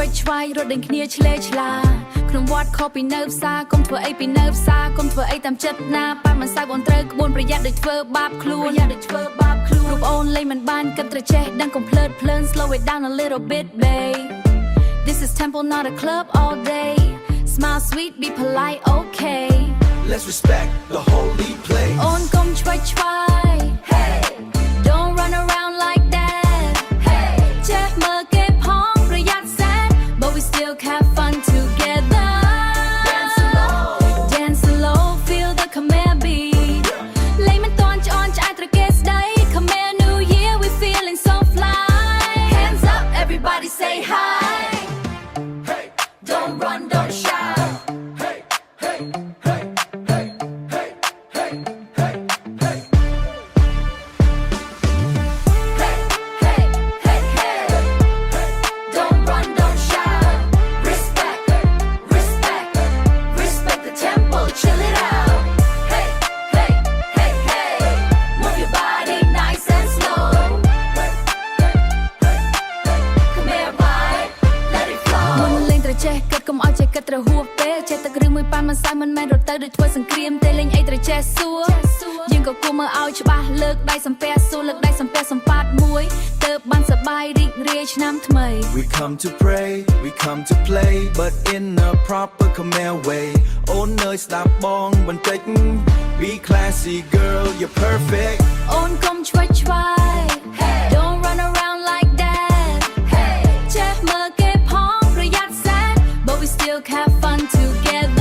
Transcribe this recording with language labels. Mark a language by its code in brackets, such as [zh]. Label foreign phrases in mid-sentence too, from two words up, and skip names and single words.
[km] យរត់ដេញគ្នាឆ្លេឆ្លាក្នុងវត្តខុសពីនៅផ្សារកុំធ្វើអីពីនៅផ្សារកុំធ្វើអីតាមចិត្តណាប៉ាមិនសៅអូនត្រូវក្បួនប្រយ័ត្នដូចធ្វើបាបខ្លួនរូបអូនលេងមិនបានគិតត្រចេះដឹងកុំភ្លើតភ្លើន [en] slow it down a little bit babe This is temple not a club all day Smile sweet be polite okay Let's respect the holy place [km] អូនកុំឆ្វេងឆ្វាយ [en] Hey Don't run around like that Hey [km] ចេះមើលគេផងប្រយ័ត្នសែន [en] But we still have fun together Dance slow feel the Khmer beat [km] លេងមិនតន់ច្អន់ឆ្អែតត្រគេស្ដី [en] Khmer New Year we feeling so fly Hands up everybody say hi Hey Don't run don't shout Hey hey hey hey hey hey hey hey Hey, hey, hey, hey. Don't run, don't shout. Respect, respect, respect the temple. Chill it out. Hey, hey, hey, hey. Move your body nice and slow. Come here, vibe. Let it flow. [km] មុនលេងត្រចេះគិតកុំឲ្យចេះគិតត្រហួសពេលចេះទឹករឿងមួយប៉ាន់មិនសៅមិនមែនរត់ទៅដូចធ្វើសង្គ្រាមទេលេងអីត្រចេះសួរយើងក៏គួរមើលឲ្យច្បាស់លើកដៃសំពះសួរលើកដៃសំពះសម្ប៉ាតមួយទើបបានសប្បាយរីករាយឆ្នាំថ្មី [en] We come to pray we come to play but in a proper Khmer way [km] អូននៅស្ដាប់បងបន្តិច [en] Be classy girl you're perfect [km] អូនកុំឆ្វេងឆ្វាយ [en] Don't run around like that [km] ចេះមើលគេផងប្រយ័ត្នសែន [en] But we still have fun together